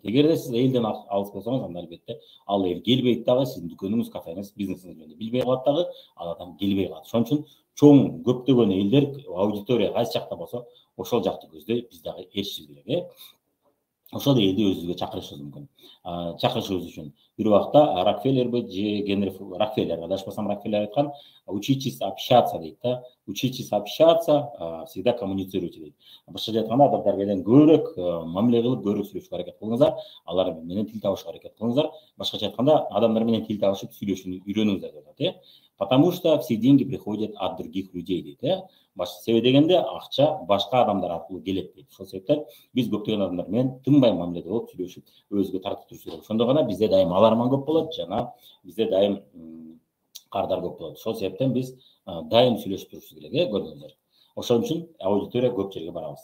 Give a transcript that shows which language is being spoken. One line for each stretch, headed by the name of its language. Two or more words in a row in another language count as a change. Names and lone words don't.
Kyrgyz: Эгерде сиз элден алыс болсоңуз, анда албетте ал эл келбейт дагы, сиздин дүкөнүңүз, кафеңиз, бизнесиңиз жөнүндө билбей калат дагы, ал адам келбей калат. Ошон үчүн чоң көптөгөн элдер, аудитория кайсы жакта болсо, ошол жакты көздөй биз дагы эришибиз керек. Ошол элди өзүбүзгө чакырышыбыз мүмкүн. Чакырышыбыз үчүн бир убакта Рокфеллерби же Генри Рокфеллер, адашпасам Рокфеллер айткан,
Russian: учитесь общаться
Kyrgyz: дейт да.
Russian: Учитесь общаться, всегда коммуницируйте дейт.
Kyrgyz: Башкача айтканда, адамдар менен көбүрөөк мамиле кылып, көбүрөөк сүйлөшүүгө аракет кылыңыздар, алар менен тил табышууга аракет кылыңыздар. Башкача айтканда, адамдар менен тил табышып сүйлөшүүнү үйрөнүңүздөр деп атат.
Russian: Потому что все деньги приходят от других людей дейт.
Kyrgyz: Себеби дегенде акча башка адамдар аркылуу келет дейт. Ошол себептен биз көптөгөн адамдар менен тынбай мамиледе болуп сүйлөшүп, өзүгө тартып туруш керек. Ошондо гана бизде дайым аларман көп болот, жана бизде дайым кардар көп болот. Ошол себептен биз дайым сүйлөшүп турушубуз керек, көрдүңүздөр. Ошон үчүн аудитория көп жерге барабыз.